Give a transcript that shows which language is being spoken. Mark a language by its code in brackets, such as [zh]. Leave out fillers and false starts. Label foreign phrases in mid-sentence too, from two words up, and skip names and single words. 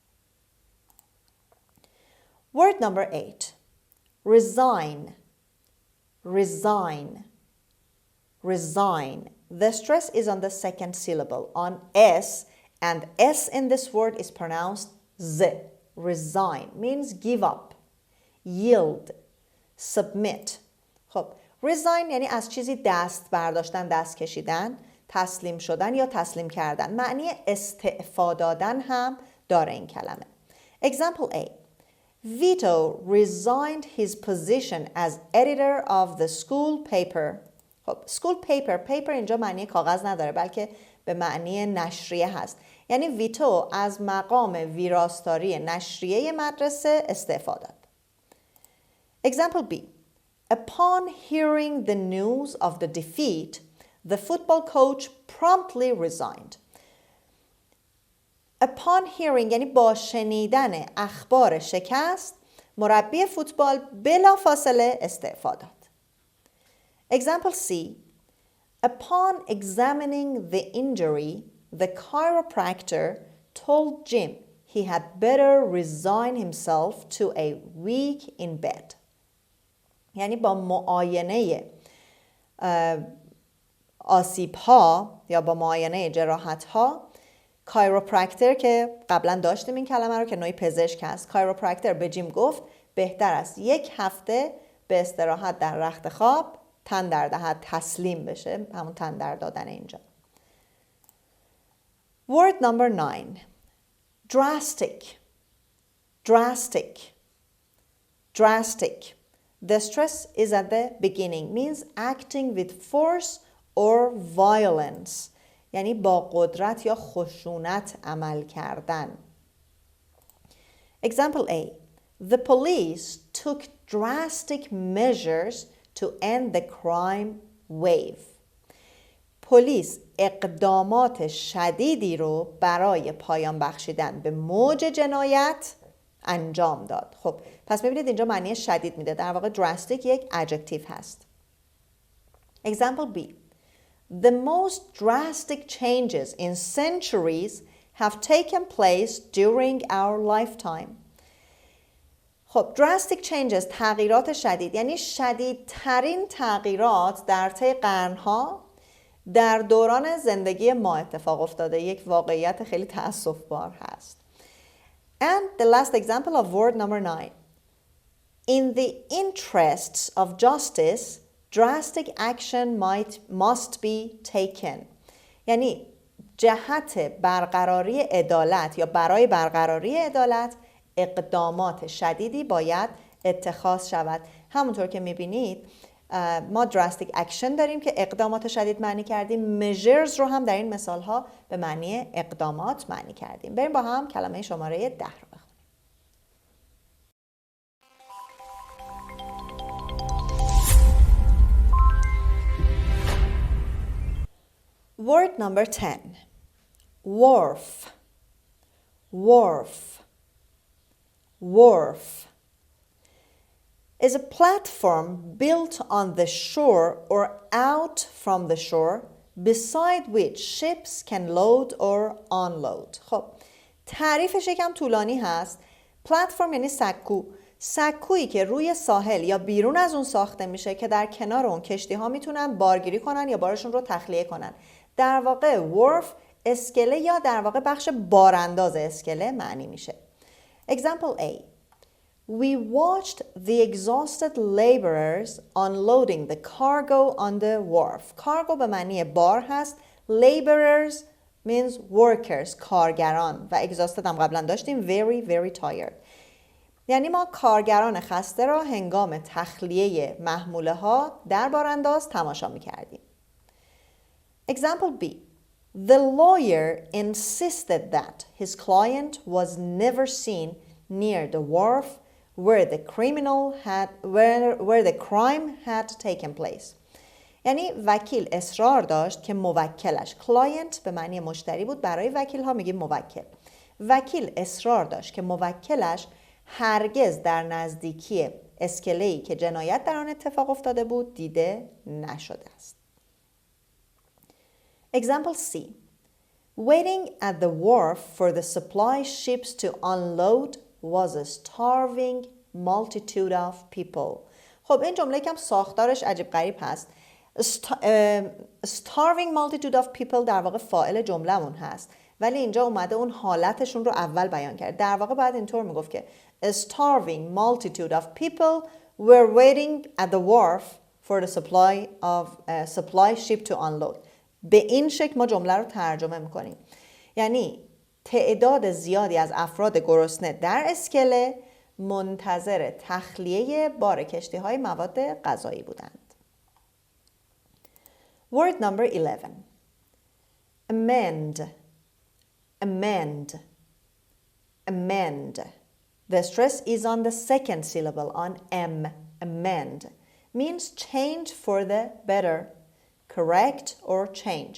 [en] Word number 8. Resign. Resign. Resign. The stress is on the second syllable, on S, and S in this word is pronounced Z. Resign means give up, yield, submit. [fa] خب resign یعنی از چیزی دست برداشتن، دست کشیدن، تسلیم شدن یا تسلیم کردن. معنی استعفا دادن هم داره این کلمه. [en] Example A. Vito resigned his position as editor of the school paper. [fa] خب [en] school paper [fa] اینجا معنی کاغذ نداره بلکه به معنی نشریه هست. یعنی ویتو از مقام ویراستاری نشریه مدرسه استعفا داد. [en] Example B. Upon hearing the news of the defeat, the football coach promptly resigned. Upon hearing [fa] یعنی با شنیدن اخبار شکست، مربی فوتبال بلافاصله استعفا داد. [en] Example C. Upon examining the injury, the chiropractor told Jim he had better resign himself to a week in bed. [fa] یعنی با معاینه آسیب ها یا با معاینه جراحت ها، کایروپرکتر که قبلا داشتیم این کلمه رو که نوعی پزشک هست، کایروپرکتر به جیم گفت بهتر است 1 هفته به استراحت در رخت خواب تن در دهد، تسلیم بشه، همون تن در دادن اینجا. [en] Word number 9. Drastic. Drastic. Drastic. The stress is at the beginning, means acting with force or violence. [fa] یعنی با قدرت یا خشونت عمل کردن. [en] Example A. The police took drastic measures to end the crime wave. [fa] پلیس اقدامات شدیدی رو برای پایان بخشیدن به موج جنایت انجام داد. خب پس میبینید اینجا معنی شدید میده. در واقع drastic یک adjective هست. [en] Example B. The most drastic changes in centuries have taken place during our lifetime. [fa] خب [en] drastic changes [fa] تغییرات شدید یعنی شدیدترین تغییرات در طی قرنها در دوران زندگی ما اتفاق افتاده، یک واقعیت خیلی تأسف‌بار هست. [en] And the last example of word number 9. In the interests of justice, drastic action must be taken. [fa] یعنی جهت برقراری عدالت یا برای برقراری عدالت اقدامات شدیدی باید اتخاذ شود. همونطور که میبینید ما [en] drastic action [fa] داریم که اقدامات شدید معنی کردیم. measures رو هم در این مثال ها به معنی اقدامات معنی کردیم. بریم با هم کلمه شماره 10 رو بخونیم. [en] Word number 10. Wharf. Wharf. Wharf is a platform built on the shore or out from the shore beside which ships can load or unload. [fa] خب تعریفش یکم طولانی هست. پلتفرم یعنی سکو. سکویی که روی ساحل یا بیرون از اون ساخته میشه که در کنار اون کشتی ها میتونن بارگیری کنن یا بارشون رو تخلیه کنن. در واقع wharf اسکله یا در واقع بخش بارانداز اسکله معنی میشه. [en] Example A. We watched the exhausted laborers unloading the cargo on the wharf. [fa] cargo به معنی بار هست. [en] laborers means workers، [fa] کارگران، و exhausted هم قبلا داشتیم [en] very very tired. [fa] یعنی ما kارگران خسته را هنگام تخلیه محموله ها در بارانداز تماشا می‌کردیم. [en] Example B. The lawyer insisted that his client was never seen near the wharf where the crime had taken place. [fa] یعنی وکیل اصرار داشت که موکلش، client به معنی مشتری بود، برای وکیل ها میگیم موکل. وکیل اصرار داشت که موکلش هرگز در نزدیکی اسکله‌ای که جنایت در آن اتفاق افتاده بود دیده نشده است. [en] Example C. Waiting at the wharf for the supply ships to unload was a starving multitude of people. [fa] خب این جمله کم ساختارش عجیب غریب هست. [en] Starving multitude of people [fa] در واقع فاعل جمله‌مون هست، ولی اینجا اومده اون حالتشون رو اول بیان کرد. در واقع باید اینطور میگفت که [en] a starving multitude of people were waiting at the wharf for the supply ship to unload. [fa] به این شکل ما جمله رو ترجمه میکنیم. یعنی تعداد زیادی از افراد گرسنه در اسکله منتظر تخلیه بار کشتی های مواد غذایی بودند. [en] Word number 11. Amend. Amend. Amend. The stress is on the second syllable, on M. Amend means change for the better, correct or change.